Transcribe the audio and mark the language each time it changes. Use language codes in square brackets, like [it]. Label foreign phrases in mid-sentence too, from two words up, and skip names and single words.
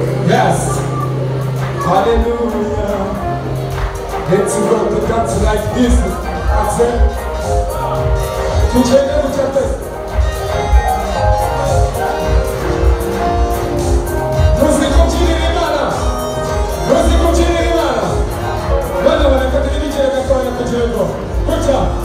[en] Yes. Hallelujah. Let's go to dance like this. That's it. [rw] Tugende gutya twese. Muzi kubyinira Imana. Muzi kubyinira Imana. Bana bareka tugende gatoya kugira ngo. Gutya.